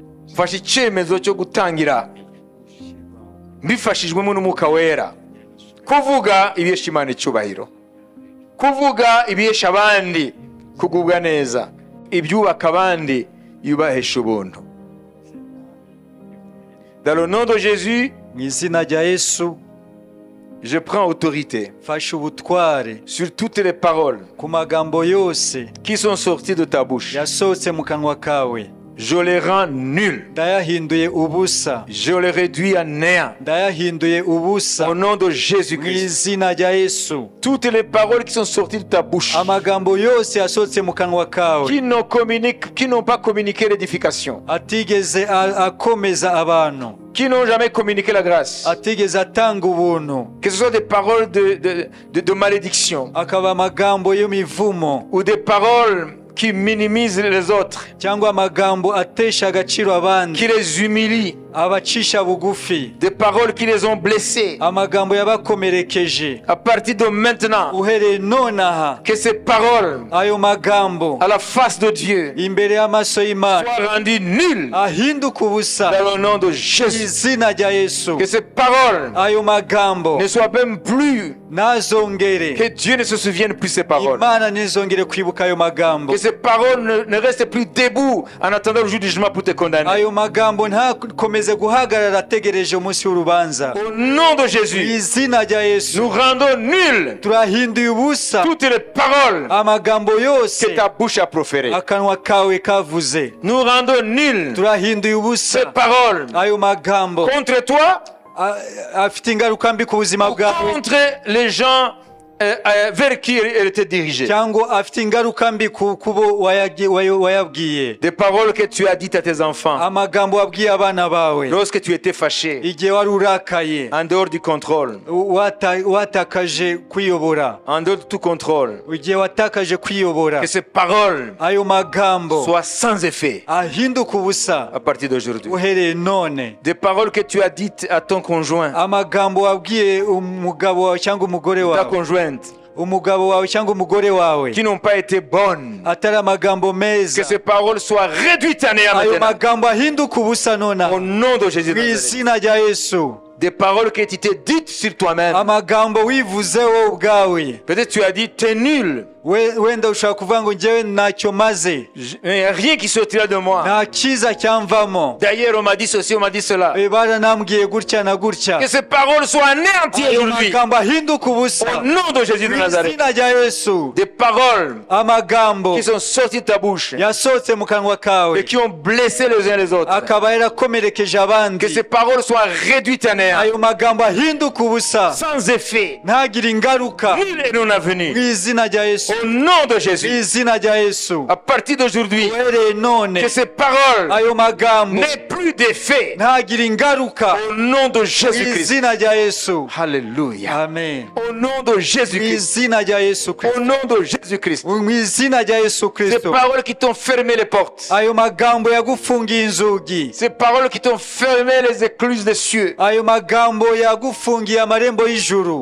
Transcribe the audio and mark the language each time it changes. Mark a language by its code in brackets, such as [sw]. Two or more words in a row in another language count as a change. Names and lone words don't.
[rw] mfashe icyemezo cyo gutangira mbifashijwemo n'umwuka wera kuvuga ibihesha Imana icyubahiro, kuvuga ibihesha abandi kugubwa neza, ibyubaka abandi yubahesha ubuntu. [fr] Dans le nom de Jésus, [rw] mu izina rya Yesu [fr] je prends autorité [rw] fasha ubutware [fr] sur toutes les paroles [rw] ku magambo yose [fr] qui sont sorties de ta bouche. [rw] yasohotse mu kanwa kawe. [fr] Je les rends nuls. [rw] Ndayahinduye ubusa, [fr] Je les réduis à néant. [rw] ndayahinduye ubusa [fr] Au nom de [rw] mu [fr] Jésus-Christ. [rw] izina rya Yesu. [fr] Toutes les paroles qui sont sorties de ta bouche, [rw] Amagambo yose yasohotse mu kanwa kawe [fr] qui n'ont pas communiqué l'édification, [rw] atigeze akomeza abantu, [fr] qui n'ont jamais communiqué la grâce, [rw] atigeze atanga ubuntu, [fr] que ce soit des paroles de malédiction [rw] akaba amagambo y'imivumo [fr] ou des paroles qui minimisent les autres, [rw] cyangwa amagambo atesha agaciro abandi, [fr] qui les humilient, [rw] abacisha bugufi, [fr] des paroles qui les ont blessés. [rw] amagambo yabakomerekeje. [fr] À partir de maintenant, [rw] Uhereye nonaha [fr] que ces paroles [rw] ayo magambo [fr] à la face de Dieu [rw] imbere y'amaso y'Imana [fr] soient rendues nulles [rw] ahinduka ubusa [fr] dans le nom de [rw] mu [fr] Jésus. [rw] izina rya Yesu. [fr] Que ces paroles [rw] Ayo magambo [fr] ne soient même plus, [rw] ntazongere, [fr] que Dieu ne se souvienne plus de ces paroles. [rw] Imana ntizongere kwibuka ayo magambo. [fr] Que ces paroles ne restent plus debout en attendant le jour du jugement pour te condamner. [rw] Ayo magambo ntakomeze guhagarara ategereje umunsi w'urubanza. [fr] Au nom de [rw] Mu [fr] Jésus, [rw] izina rya Yesu [fr] nous rendons nulles [rw] turahinduye ubusa [fr] toutes les paroles [rw] amagambo yose [fr] que ta bouche a proférées. [rw] akanwa kawe kavuze. [fr] Nous rendons nulles [rw] Turahinduye [fr] ces [rw] ubusa [fr] paroles [rw] ayo magambo [fr] contre toi [rw] afite ingaruka mbi ku buzima [fr] ou [rw] bwawe, [fr] contre les gens vers qui elle était dirigée. [rw] cyangwa afite ingaruka mbi ku bo wayabwiye. [fr] Des paroles que tu as dites à tes enfants [rw] Amagambo wabwiye abana bawe [fr] lorsque tu étais fâché, [rw] igihe wari urakaye, [fr] en dehors du contrôle, [rw] watakaje kwiyobora, [fr] en dehors de tout contrôle. [rw] igihe watakaje kwiyobora. [fr] Que ces paroles [rw] Ayo magambo [fr] soient sans effet [rw] ahinduka ubusa [fr] à partir d'aujourd'hui. [rw] uhereye none. [fr] Des paroles que tu as dites à ton conjoint, [rw] Amagambo wabwiye umugabo wawe cyangwa umugore [fr] ta [rw] wawe, [fr] conjointe, [rw] umugabo wawe cyangwa umugore wawe, [fr] qui n'ont pas été bonnes. [rw] atari amagambo [fr] Que [rw] meza. [fr] ces paroles soient réduites à néant [rw] Ayo [fr] maintenant. [rw] magambo ahinduka ubusa nona [fr] Au nom de Jésus. [rw] mu [fr] de Nazareth. [rw] izina rya Yesu. [fr] Des paroles qui étaient dites sur toi-même. [rw] Amagambo wivuze wowe ubwawe. [fr] Peut-être tu as dit, t'es nul. [rw] Wenda ushaka kuvuga ngo njyewe ntacyo maze, [fr] Il n'y a rien qui sortira de moi. [rw] nta cyiza cyamvamo, [fr] D'ailleurs, on m'a dit ceci, on m'a dit cela. [rw] baranambwiye gutya na gutya. [fr] Que ces paroles soient anéanties [rw] Ayo [fr] aujourd'hui. [rw] magambo ahinduka ubusa [fr] Au nom de Jésus de [rw] mu [fr] Nazareth. [rw] izina rya Yesu. [fr] Des paroles [rw] Amagambo [fr] qui sont sorties de ta bouche [rw] yasohotse mu kanwa kawe [fr] et qui ont blessé les uns les autres. [rw] akaba yarakomerekeje [fr] Que [rw] abandi. [fr] ces paroles soient réduites à néant. [rw] Ayo magambo ahinduka ubusa [fr] Sans effet. [rw] ntagire ingaruka [fr] Nul est non [rw] mu [fr] avenu. [rw] izina rya Yesu. [fr] Au nom de [rw] Mu [fr] Jésus. [rw] izina rya Yesu. [fr] À partir d'aujourd'hui, [rw] Uhereye none [fr] que ces paroles [rw] ayo magambo [fr] n'aient plus d'effet. [rw] ntagire ingaruka [fr] Au nom de [rw] mu [fr] Jésus-Christ. [rw] izina rya Yesu. [fr] Alléluia. [rw] Amen. [fr] Au nom de [rw] Mu [fr] Jésus-Christ. [rw] izina rya Yesu [fr] Au [rw] Kristo. [fr] nom de Jésus-Christ. [rw] Mu izina rya Yesu [fr] Ces [rw] Kristo. [fr] paroles qui t'ont fermé les portes. [rw] Ayo magambo yagufungiye inzugi. [fr] Ces paroles qui t'ont fermé les écluses des cieux. [rw] Ayo magambo yagufungiye amarembo y'ijuru,